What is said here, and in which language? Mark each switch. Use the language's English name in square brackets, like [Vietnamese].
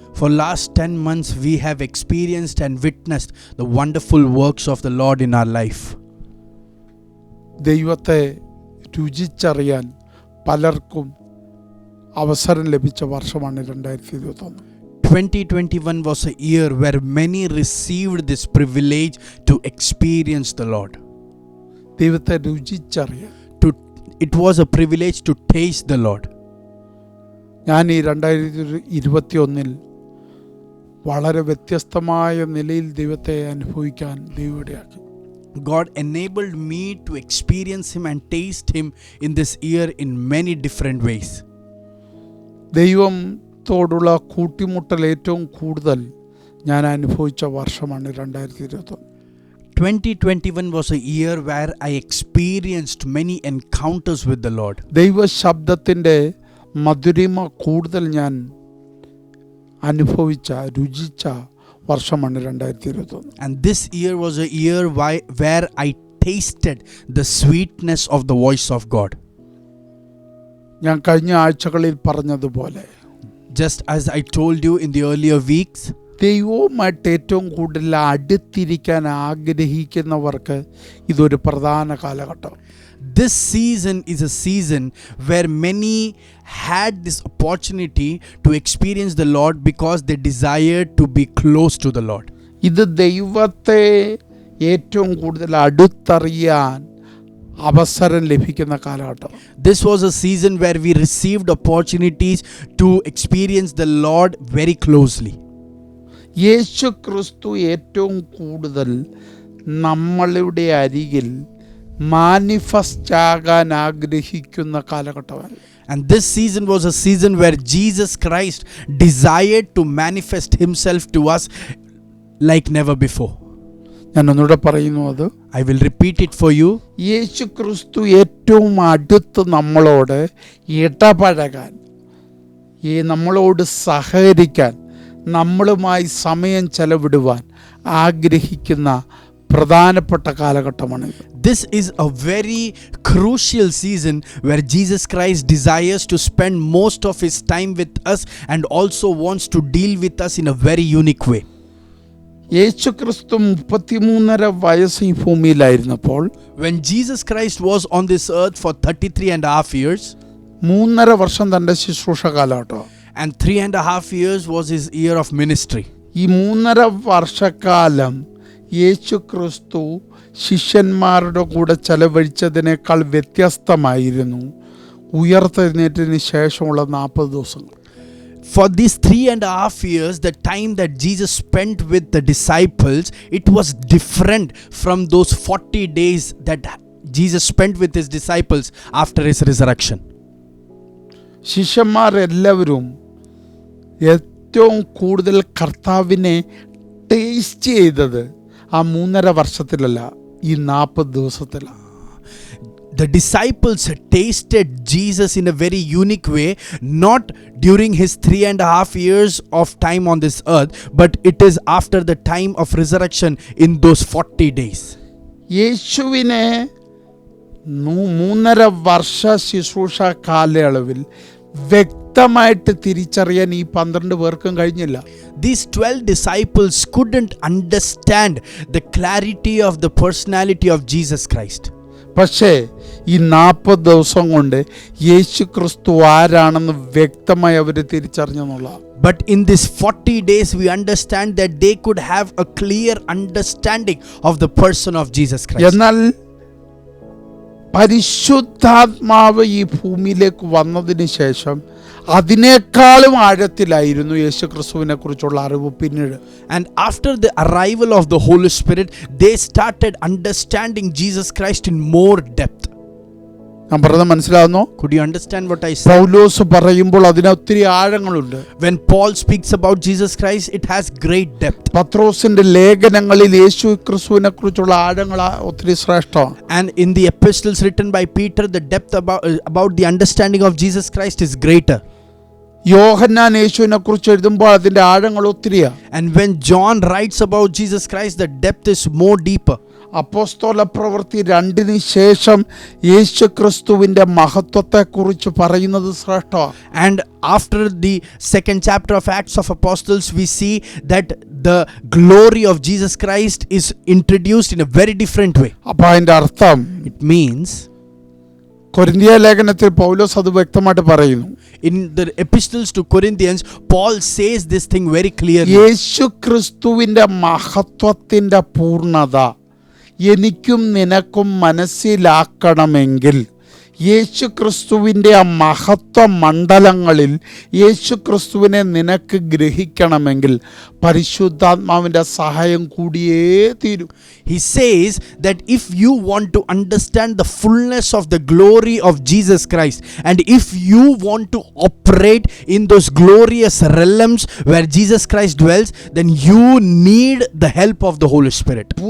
[English] For last 10 months we have experienced and witnessed the wonderful works of the Lord in our life. [Malayalam] ദൈവത്തെ രുചിച്ചറിയാൻ പലർക്കും അവസരം ലഭിച്ച വർഷമാണ് 2021. [English] 2021 was a year where many received this privilege to experience the Lord. [Malayalam] ദൈവത്തെ രുചിച്ചറിയാൻ [English] It was a privilege to taste the Lord. [Malayalam] ഞാൻ ഈ 2021 വളരെ വ്യത്യസ്തമായ നിലയിൽ ദൈവത്തെ അനുഭവിക്കാൻ ദൈവമിടയാക്കി. [English] God enabled me to experience Him and taste Him in this year in many different ways. [Malayalam] ദൈവത്തോടുള്ള കൂട്ടിമുട്ടൽ ഏറ്റവും കൂടുതൽ ഞാൻ അനുഭവിച്ച വർഷമാണ് 2021. [English] 2021 was a year where I experienced many encounters with the Lord. [Malayalam] ദൈവ ശബ്ദത്തിൻ്റെ മധുരിമ കൂടുതൽ ഞാൻ അനുഭവിച്ച രുചിച്ച വർഷമാണ് 2021. [English] And this year was a year where I tasted the sweetness of the voice of God. [Malayalam] ഞാൻ കഴിഞ്ഞ ആഴ്ചകളിൽ പറഞ്ഞതുപോലെ, [English] just as I told you in the earlier weeks, [Malayalam] ദൈവവുമായിട്ട് ഏറ്റവും കൂടുതൽ അടുത്തിരിക്കാൻ ആഗ്രഹിക്കുന്നവർക്ക് ഇതൊരു പ്രധാന കാലഘട്ടം. [English] This season is a season where many had this opportunity to experience the Lord because they desired to be close to the Lord. [Malayalam] ഇത് ദൈവത്തെ ഏറ്റവും കൂടുതൽ അടുത്തറിയാൻ അവസരം ലഭിക്കുന്ന കാലഘട്ടം. [English] This was a season where we received opportunities to experience the Lord very closely. [Malayalam] യേശു ക്രിസ്തു ഏറ്റവും കൂടുതൽ നമ്മളുടെ അരികിൽ മാനിഫെസ്റ്റ് ആകാൻ ആഗ്രഹിക്കുന്ന കാലഘട്ടമാണ്. [English] And this season was a season where Jesus Christ desired to manifest Himself to us like never before. [Malayalam] ഞാൻ ഒന്നുകൂടെ പറയുന്നു, അത് [English] I will repeat it for you. [Malayalam] യേശു ക്രിസ്തു ഏറ്റവും അടുത്ത് നമ്മളോട് ഇടപഴകാൻ, നമ്മളോട് സഹകരിക്കാൻ, നമ്മളുമായി സമയം ചെലവിടുവാൻ ആഗ്രഹിക്കുന്ന പ്രധാനപ്പെട്ട കാലഘട്ടമാണ്. [English] This is a very crucial season where Jesus Christ desires to spend most of His time with us and also wants to deal with us in a very unique way. [Malayalam] യേശു ക്രിസ്തു 33.5 വയസ്സ് ഈ ഭൂമിയിലായിരുന്നപ്പോൾ, [English] when Jesus Christ was on this earth for 33.5 years, [Malayalam] 3.5 വർഷം തൻ്റെ ശുശ്രൂഷ കാലഘട്ടം, [English] and 3.5 years was His year of ministry. [Malayalam] ഈ 3.5 വർഷക്കാലം യേശു ക്രിസ്തു ശിഷ്യന്മാരുടെ കൂടെ ചെലവഴിച്ചതിനേക്കാൾ വ്യത്യസ്തമായിരുന്നു ഉയർത്തെഴുന്നേറ്റതിന് ശേഷമുള്ള 40 ദിവസങ്ങൾ. [English] For these 3.5 years, the time that Jesus spent with the disciples, it was different from those 40 days that Jesus spent with His disciples after His resurrection. [Malayalam] ശിഷ്യന്മാരെല്ലാവരും ഏറ്റവും കൂടുതൽ കർത്താവിനെ ടേസ്റ്റ് ചെയ്തത് ആ 3.5 വർഷത്തിലല്ല, ഈ 40 ദിവസത്തിലാണ്. [English] The disciples tasted Jesus in a very unique way, not during His 3.5 years of time on this earth, but it is after the time of resurrection in those 40 days. [Malayalam] യേശുവിനെ 3.5 വർഷ ശുശ്രൂഷ കാലയളവിൽ വ്യക്തമായിട്ട് തിരിച്ചറിയാൻ ഈ 12 പേർക്കും കഴിഞ്ഞില്ല. [English] These 12 disciples couldn't understand the clarity of the personality of Jesus Christ. [Malayalam] പക്ഷേ ഈ 40 ദിവസം കൊണ്ട് യേശു ക്രിസ്തു ആരാണെന്ന് വ്യക്തമായി അവർ തിരിച്ചറിഞ്ഞെന്നുള്ള. [English] But in this 40 days we understand that they could have a clear understanding of the person of Jesus Christ. [Malayalam] എന്നാൽ പരിശുദ്ധാത്മാവ് ഈ ഭൂമിയിലേക്ക് വന്നതിന് ശേഷം അതിനേക്കാളും ആഴത്തിലായിരുന്നു യേശു ക്രിസ്തുവിനെ കുറിച്ചുള്ള അറിവ് പിന്നീട്. [English] And after the arrival of the Holy Spirit, they started understanding Jesus Christ in more depth. [Malayalam] ഞാൻ പറഞ്ഞത് മനസ്സിലാവുന്നോ? [English] Could you understand what I said? [Malayalam] പൗലോസ് പറയുമ്പോൾ അതിന് ഒത്തിരി ആഴങ്ങളുണ്ട്. [English] When Paul speaks about Jesus Christ, it has great depth. [Malayalam] പത്രോസിന്റെ ലേഖനങ്ങളിൽ യേശു ക്രിസ്തുവിനെ കുറിച്ചുള്ള ആഴങ്ങൾ ഒത്തിരി ശ്രേഷ്ഠമാണ്. [English] And in the epistles written by Peter, the depth about the understanding of Jesus Christ is greater. [Malayalam] യോഹന്നാൻ യേശുവിനെ കുറിച്ച് എഴുതുമ്പോൾ അതിന്റെ ആഴങ്ങൾ ഒത്തിരിയാ. [English] And when John writes about Jesus Christ, the depth is more deeper. [Malayalam] അപ്പോസ്തല പ്രവൃത്തി 2 ശേഷം യേശു ക്രിസ്തുവിന്റെ മഹത്വത്തെക്കുറിച്ച് പറയുന്നത് ശ്രേഷ്ഠമാണ്. [English] And after the second chapter of Acts of Apostles, we see that the glory of Jesus Christ is introduced in a very different way. [Malayalam] അപ്പൊ അതിന്റെ അർത്ഥം, [English] It means, [Malayalam] കൊരിന്ത്യ ലേഖനത്തിൽ പൗലോസ് അത് വ്യക്തമായിട്ട് പറയുന്നു. [English] in the epistles to Corinthians, Paul says this thing very clearly. [Malayalam] യേശു ക്രിസ്തുവിന്റെ മഹത്വത്തിന്റെ പൂർണ്ണത എനിക്കും നിനക്കും മനസ്സിലാക്കണമെങ്കിൽ, യേശു ക്രിസ്തുവിൻ്റെ ആ മഹത്വ മണ്ഡലങ്ങളിൽ യേശു ക്രിസ്തുവിനെ നിനക്ക് ഗ്രഹിക്കണമെങ്കിൽ പരിശുദ്ധാത്മാവിൻ്റെ സഹായം കൂടിയേ തീരൂ. [English] He says that if you want to understand the fullness of the glory of Jesus Christ, and if you want to operate in those glorious realms where Jesus Christ dwells, then you need the help of the Holy Spirit.